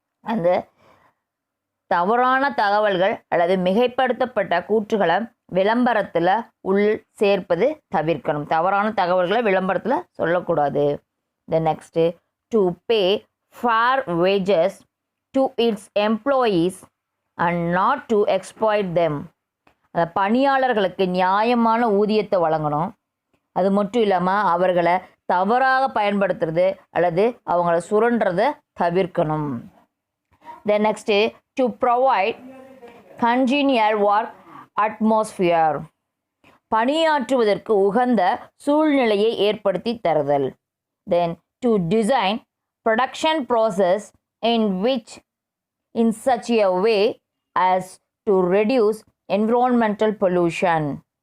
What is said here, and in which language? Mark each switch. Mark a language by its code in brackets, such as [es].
[ta] அந்த தவறான தகவல்கள் அல்லது மிகைப்படுத்தப்பட்ட கூற்றுகளை விளம்பரத்தில் சேர்ப்பது தவிர்க்கணும். தவறான தகவல்களை விளம்பரத்தில் சொல்லக்கூடாது. [en] The next, to pay fair wages to its employees and not to exploit them. [ta] அந்த பணியாளர்களுக்கு நியாயமான ஊதியத்தை வழங்கணும். அது மட்டும் இல்லாமல் அவர்களை தவறாக பயன்படுத்துறது அல்லது அவங்கள சுரண்டுறதை தவிர்க்கணும். [en] Then next, to provide congenial work atmosphere. [ta] பணியாற்றுவதற்கு உகந்த சூழ்நிலையை ஏற்படுத்தி தருதல். [en] Then to design production process in such a way as to reduce environmental pollution.